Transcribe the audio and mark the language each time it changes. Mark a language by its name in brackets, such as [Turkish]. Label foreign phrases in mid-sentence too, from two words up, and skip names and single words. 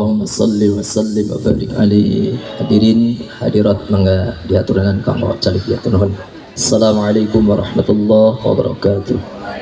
[Arabic] صل وسلم وبارك عليه. [Sundanese] Hadirin hadirat mangga diaturanan kanggo calik diatur nuhun. [Arabic] السلام عليكم ورحمة الله وبركاته.